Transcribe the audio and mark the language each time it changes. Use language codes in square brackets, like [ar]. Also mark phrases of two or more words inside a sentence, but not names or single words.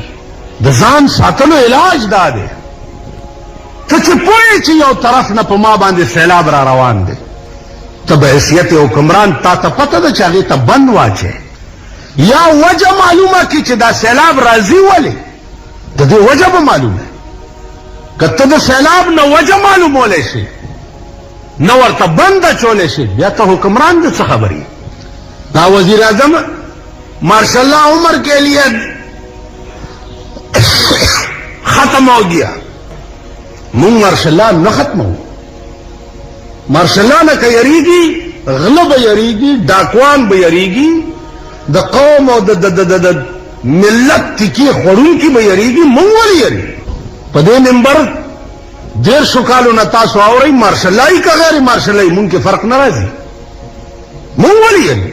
[ps] د ځان ساتلو علاج دا دی ته چې پوهې چې یو طرف نه په ما باندې سیلاب را روان دی، ته به حیثیت حکمران تا ته پته ده چې هغې ته بند واچې، یا وجه معلومه کړي چې دا سیلاب راځي ولې، د دې وجه به معلومه. که ته د سیلاب نه وجه معلومولی شي نه ورته بند اچولی شي، بیا ته حکمران د څه خبرې. [ur] دا وزیر اعظم مارشاء اللہ عمر کے لیے ختم ہو گیا. [ps] مونږ مارشاء اللہ نه ختمو، مارشاء اللہ نه که یریږي غله به یریږي، ډاکوان به یریږي، د قوم او د ملت تکي خوړونکي به یریږي، مونږ ولې یریږو؟ په دې منبر 150 کالو نه تاسو اورئ مارشاء اللهي که غیر مارشاء اللهي مونږ کې فرق نه راځي، مونږ ولې یریږو؟